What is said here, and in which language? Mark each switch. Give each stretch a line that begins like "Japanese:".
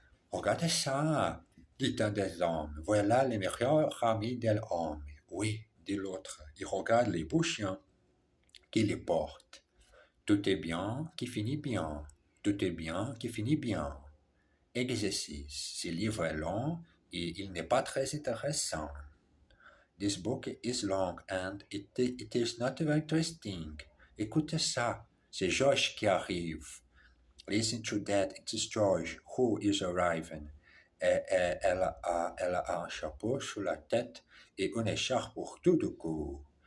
French: Regardez ça, dit un des hommes. Voilà les meilleurs amis de l'homme. Oui, dit l'autre. Il regarde les beaux chiens qui les portent. Tout est bien qui finit bien. Tout est bien qui finit bien. Exercice. Ce livre est long et il n'est pas très intéressant.
English: This book is long and it is not very interesting.
French: Écoutez ça, c'est George qui arrive.
English: Listen to that, it's George who is arriving.
French: Elle a un chapeau sur la tête et une écharpe autour du cou.